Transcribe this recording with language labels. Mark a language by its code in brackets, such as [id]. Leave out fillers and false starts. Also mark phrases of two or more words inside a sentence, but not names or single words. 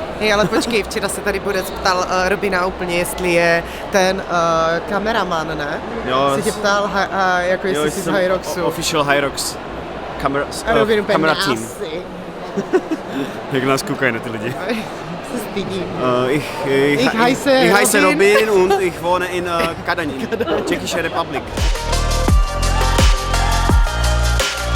[cs] Hej, ale počkej, včera se tady Borec ptal Robina úplně, jestli je ten kameraman, ne? Jo, Se tě ptal, jako jestli jsi z Hyroxu. [en] Official Hyrox. [cs] A Robin úplně [en] Camera team. [cs] asi. Jak nás koukají na ty lidi. Se stydím. [de] Ich heiße Robin und ich wohne in Kadaň, Czechische Republik.